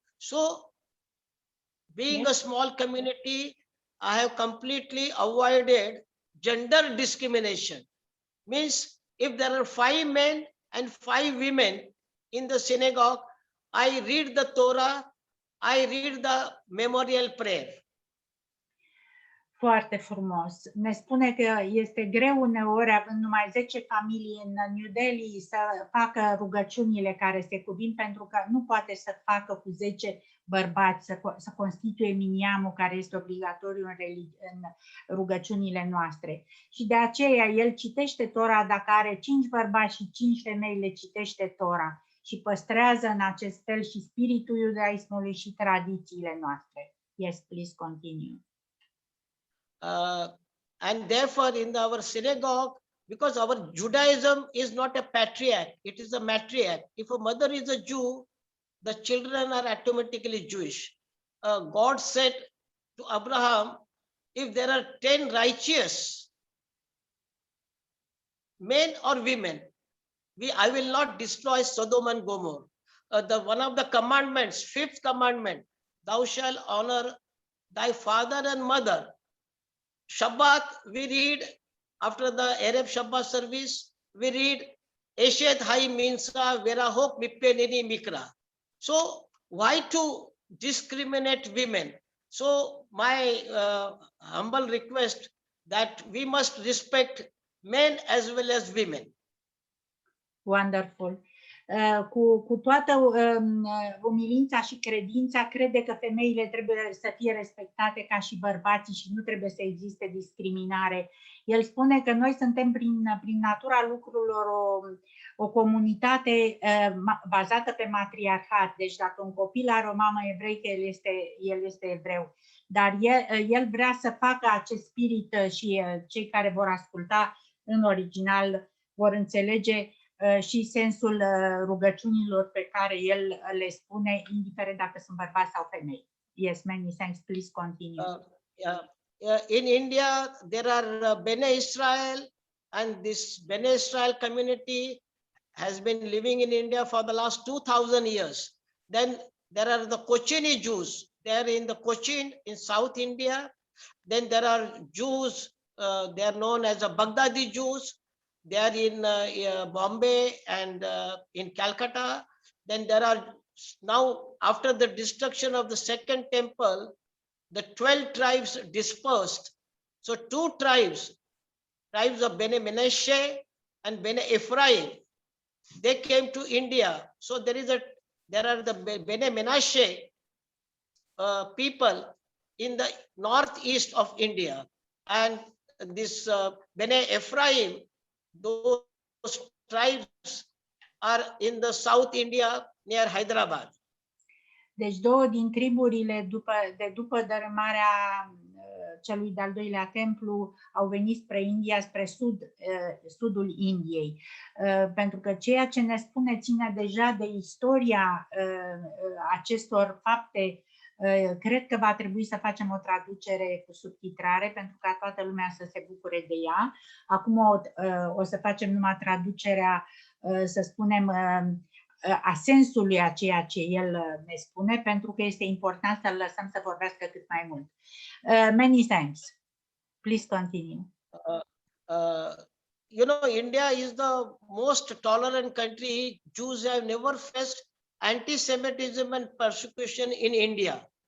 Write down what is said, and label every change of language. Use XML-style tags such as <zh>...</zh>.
<en>So, being a small community, I have completely avoided gender discrimination. Means, if there are 5 men and 5 women in the synagogue, I read the Torah, I read the memorial prayer.</en> <ro>Foarte frumos. Ne spune că este greu uneori, având numai 10 familii în New Delhi, să facă rugăciunile care se cuvin, pentru că nu poate să facă cu 10 bărbați, să constituie minyanul care este obligatoriu în rugăciunile noastre. Și de aceea el citește Tora, dacă are 5 bărbați și 5 femei, le citește Tora și păstrează în acest fel și spiritul iudaismului și tradițiile noastre.</ro> <en>Yes, please continue. And therefore in our synagogue, because our Judaism is not a patriarch, it is a matriarch. If a mother is a Jew, the children are automatically Jewish. God said to Abraham, if there are 10 righteous men or women, I will not destroy Sodom and Gomorrah. One of the commandments, 5th commandment, thou shalt honor thy father and mother. Shabbat, we read, after the Arab Shabbat service, we read,</en> <he>Eshet hai minsa verahok mippenini mikra.</he> <en>So, why to discriminate women? So, my humble request that we must respect men as well as women. Wonderful.</en> <ro>Cu toată umilința și credința, crede că femeile trebuie să fie respectate ca și bărbații și nu trebuie să existe discriminare. El spune că noi suntem prin natura lucrurilor o comunitate bazată pe matriarhat. Deci dacă un copil are o mamă evreică, el este evreu. Dar el vrea să facă acest spirit și cei care vor asculta în original vor înțelege și sensul rugăciunilor pe care el le spune, indiferent dacă sunt bărbați sau femei.</ro> <en>Yes, many thanks. Please continue. In India, there are Bene Israel, and this Bene Israel community has been living in India for the last 2,000 years. Then there are the Kochini Jews. They are in the Cochin in South India. Then there are Jews, they are known as the Baghdadi Jews. They are in Bombay and in Calcutta. Then there are now, after the destruction of the second temple, the 12 tribes dispersed. So 2 tribes of Bene Menashe and Bene Ephraim. They came to India. So there are the Bene Menashe people in the northeast of India, and this Bene Ephraim, those tribes are in the South India near Hyderabad.</en> <ro>Deci două din triburile după dărâmarea celui de-al doilea templu au venit spre India, spre sudul Indiei. Pentru că ceea ce ne spune ține deja de istoria acestor fapte. Cred că va trebui să facem o traducere cu subtitrare pentru ca toată lumea să se bucure de ea. Acum o să facem numai traducerea, să spunem, a sensului a ceea ce el ne spune, pentru că este important să-l lăsăm să vorbească cât mai mult.</ro> <en>Many thanks. Please continue. You know, India is the most tolerant country. Jews have never faced anti-Semitism and persecution in India.</en>